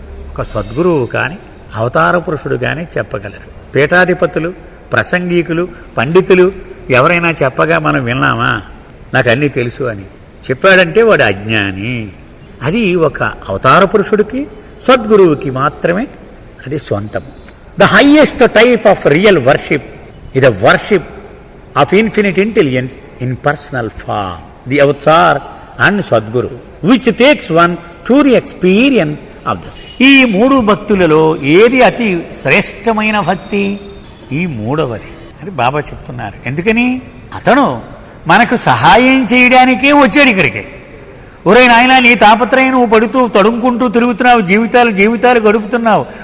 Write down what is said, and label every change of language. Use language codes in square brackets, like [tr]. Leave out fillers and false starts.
[te] ఒక సద్గురువు కాని అవతార పురుషుడు కాని చెప్పగలరు. పీఠాధిపతులు, ప్రసంగికులు, పండితులు ఎవరైనా చెప్పగా మనం విన్నామా నాకు అన్నీ తెలుసు అని? చెప్పాడంటే వాడు అజ్ఞాని. అది ఒక అవతార పురుషుడికి, సద్గురువుకి మాత్రమే అది సొంతం. [en] The highest type of real worship is the worship of infinite intelligence in personal form, the avatar and Sadguru, which takes one to the experience of this. [te] ఈ మూడు భక్తులలో ఏది అతి శ్రేష్టమైన భక్తి? ఈ మూడవది అని బాబా చెప్తున్నారు. ఎందుకని? అతను మనకు సహాయం చేయడానికే వచ్చాడు ఇక్కడికి. ఒరే నాయనా, నీ తాపత్రయం నువ్వు పడుతూ తడుముకుంటూ తిరుగుతున్నావు, జీవితాలు గడుపుతున్నావు.